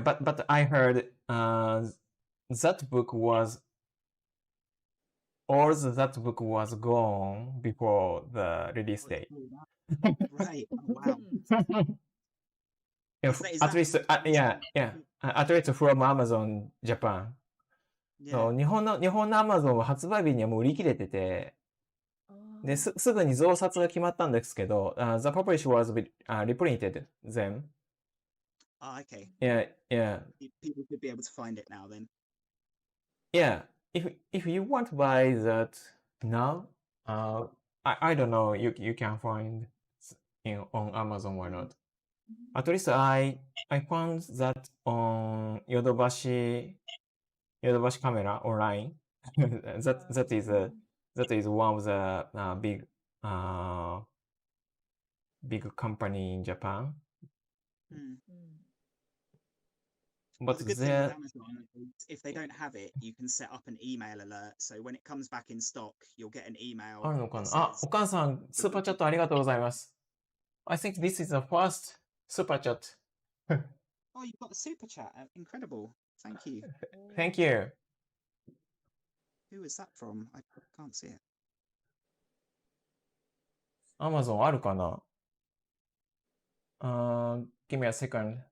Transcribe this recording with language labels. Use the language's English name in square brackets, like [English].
[English] But I heard that book was gone before the release date. Right. Oh, wow. At least, at least from Amazon Japan. [Japanese] そう、日本の Amazon は発売日にはもう売り切れてて、ですぐに増刷が決まったんですけど、 [English] the publisher was reprinted them. Okay. Yeah. People could be able to find it now then. Yeah. If you want to buy that now, I don't know. You can find on Amazon or not. At least I found that on Yodobashi camera online. that is one of the big company in Japan. But the good thing with Amazon is if they don't have it, you can set up an email alert. So when it comes back in stock, you'll get an email. [Japanese] あるのかなあ、お母さん、スーパーチャットありがとうございます。 [English] I think this is the first super chat. Oh, you've got a super chat. Incredible. Thank you. Thank you. Who is that from? I can't see it. Amazon [Japanese] あるかな [English] Give me a second.